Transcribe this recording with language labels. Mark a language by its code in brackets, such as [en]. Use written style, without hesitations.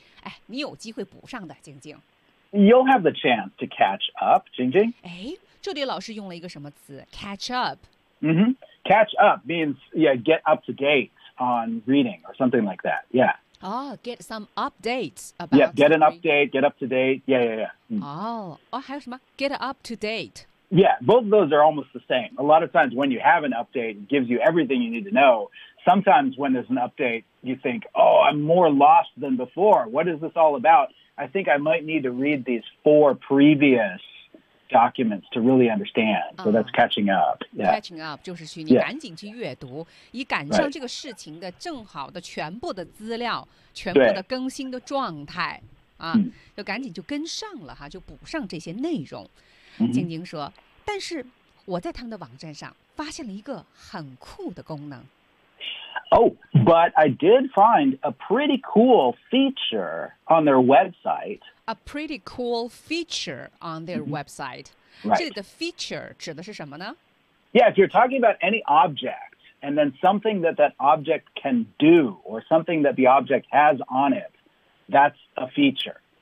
[zh] 哎，你有机会补上的，晶晶。 [en] You'll have the chance to catch up, 晶晶。 [zh] 哎，这里老师用了一个什么词 ？ [en] Catch up. Catch up means get up to date on reading or something like that. Yeah. Oh, get some updates about. Yeah, get an update, get up to date. Yeah. Oh, [zh] 还有什么? [en] Get up to date. Yeah, both of those are almost the same. A lot of times when you have an update, it gives you everything you need to know. Sometimes when there's an update, you think, oh, I'm more lost than before. What is this all about? I think I might need to read these four previous documents to really understand. So that's catching up. Yeah. Catching up [zh] 就是去你赶紧去阅读、yeah. 以赶上这个事情的正好的全部的资料、 [en] right. [zh] 全部的更新的状态、啊、就赶紧就跟上了哈，就补上这些内容。晶晶说、 mm-hmm. 但是我在他们的网站上发现了一个很酷的功能。 [en] Oh, but I did find a pretty cool feature on their website. A pretty cool feature on their、mm-hmm. website、 right. [zh] 这里的 feature 指的是什么呢？ [en] Yeah, if you're talking about any object and then something that that object can do or something that the object has on it, that's a feature.